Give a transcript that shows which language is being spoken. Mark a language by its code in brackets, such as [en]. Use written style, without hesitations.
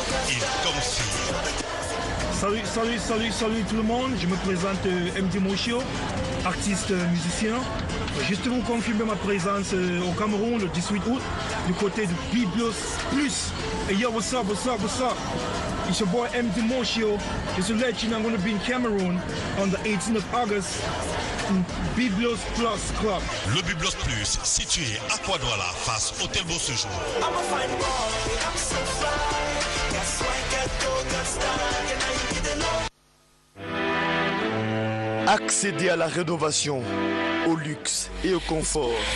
[fr] Il confirme. Salut tout le monde, je me présente MD Motion, artiste musicien. Juste vous confirmer ma présence au Cameroun le 18 août du côté du Biblos Plus. [en] Et yo, what's up? It's your boy MD Motion. Just to let you know, I'm going to be in Cameroon on the 18th of August in Biblos Plus Club. [fr] Le Biblos Plus, situé à Kouadouala, face Hôtel Beau Séjour. Accéder à la rénovation, au luxe et au confort.